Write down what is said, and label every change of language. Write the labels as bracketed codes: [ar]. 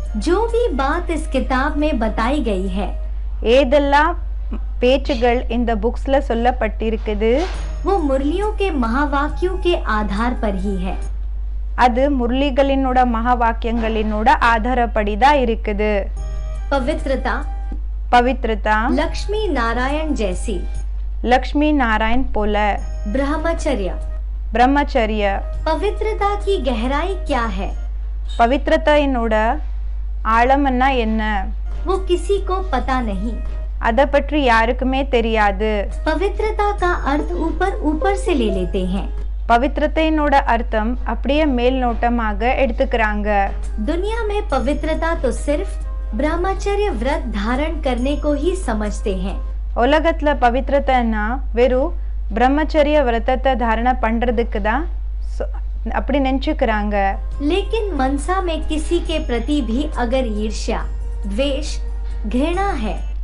[hi] जो भी बात इस किताब में बताई गई है, [ta] ஏதெல்லாம் பேச்சுகள் இந்த புக்ஸ்ல சொல்லப்பட்டிருக்குது, [hi] वो मुरलियों के महावाक्यों के आधार पर ही है. [ta] அது முரளிகளினோட மகாவாக்கியங்களினோட ஆதாரப்படிதான் இருக்குது. [hi] पवित्रता, पवित्रता, लक्ष्मी नारायण जैसी, लक्ष्मी नारायण पोल, ब्रह्मचर्य, ब्रह्मचर्य. पवित्रता की गहराई क्या है? [ta] பவித்ரதையினோட ஆழம்னா என்ன? [hi] वो किसी को पता नहीं. [ta] அதை பற்றி யாருக்குமே தெரியாது. [hi] पवित्रता का अर्थ ऊपर ऊपर से ले लेते हैं. [ta] பவித்ரதையினோட அர்த்தம் அப்படியே மேல் நோட்டமாக எடுத்துக்கிறாங்க. [hi] दुनिया में पवित्रता तो सिर्फ ब्रह्मचर्य व्रत धारण करने को ही समझते हैं. [ta] உலகத்துல பவித்ரதைன்னா வெறும் பிரம்மச்சரிய விரதத்தை தாரணை பண்றதுக்கு தான் அப்படி நினைச்சுக்கிறாங்க. [hi] लेकिन मनसा में किसी के प्रति भी अगर ईर्ष्या, द्वेष, घृणा है,